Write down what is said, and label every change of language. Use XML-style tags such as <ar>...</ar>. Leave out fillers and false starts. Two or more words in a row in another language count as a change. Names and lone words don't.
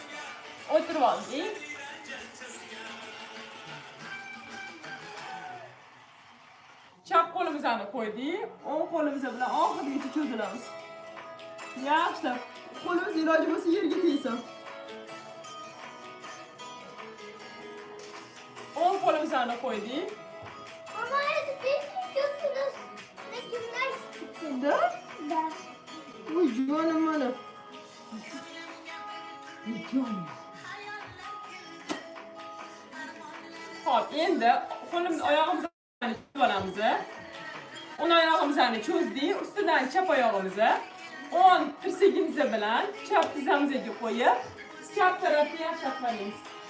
<uz>O'tirib olding. Chap qo'limizni qo'ydik. O'ng qo'limiz bilan oxirigacha cho'zilamiz. Yaxshilab. Qo'limiz iloji bo'lsa yerga tegsin. O'ng qo'limizni qo'ydik. Mama,</uz> <ru>это ты гимнастика? Да? Да.</ru> <uz>Voy jonim mana. Jonim. Hop, endi qo'limizni oyog'imizni cho'zib olamiz. O'ng oyog'imizni cho'zdik, ustidan chap oyog'imizni o'ng tirsagimiz bilan chap tizzamizga qo'yib, chap tarafni yaxshilab qo'yamiz.</uz>